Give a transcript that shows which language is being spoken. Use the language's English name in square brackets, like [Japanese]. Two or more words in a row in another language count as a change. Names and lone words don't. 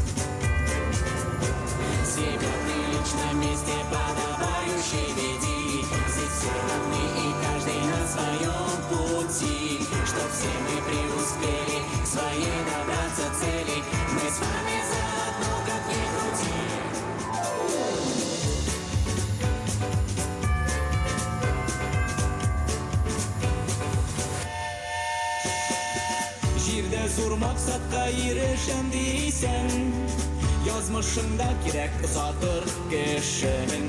[Russian] Себя прилично на месте подавающий веди. Здесь все равны и каждый на своем пути, чтоб все мы преуспели к своей добраться цели. Мы с вами заодно, как ни крути. [Tatar] Җирдә зур максатка ирешәм дисәң, язмышыңда кирәк озатыр кешең.